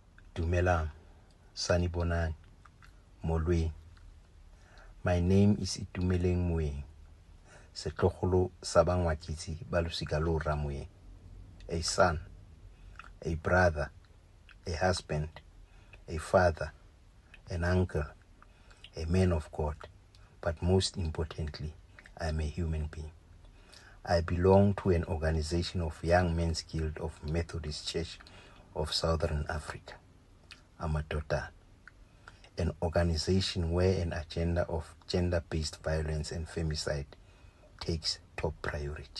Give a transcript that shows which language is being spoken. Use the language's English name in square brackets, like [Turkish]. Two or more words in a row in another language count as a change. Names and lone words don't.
[Tswana] Dumelang, [Zulu] Sanibonani, Molweni. [English] My name is Moeng, [Tswana] Setlogolo sa Bangwakitsi ba losika lo rra Moeng. [English] A son, a brother, a husband, a father, an uncle, a man of God, but most importantly, I am a human being. I belong to an organization of Young Men's Guild of Methodist Church of Southern Africa, Amadoda, an organization where an agenda of gender-based violence and femicide takes top priority.